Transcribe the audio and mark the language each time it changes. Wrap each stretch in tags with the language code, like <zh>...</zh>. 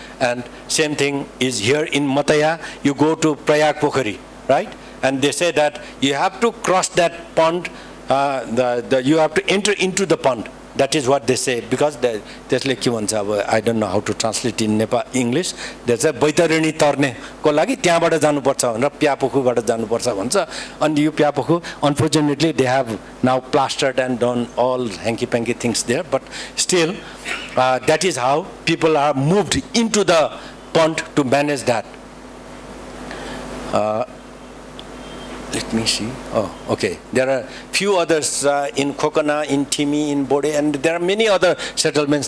<en>And same thing is here in Mataya. You go to Prayag Pokhari, right? And they say that you have to cross that pond, you have to enter into the pond. That is what they say, because</en> <ne>त्यसले के भन्छ अब</ne> <en>I don't know how to translate in English. They say</en> <ne>Baitarani तर्ने को लागि त्यहाँबाट जानुपर्छ भनेर प्यापोखुबाट जानुपर्छ भन्छ. अनि यो</ne> <en>प्यापोखु, unfortunately they have now plastered and done all hanky-panky things there, but still that is how people are moved into the pond to manage that. Let me see. Oh, okay. There are few others in Kokona, in Timi, in Bode, and there are many other settlements.</en>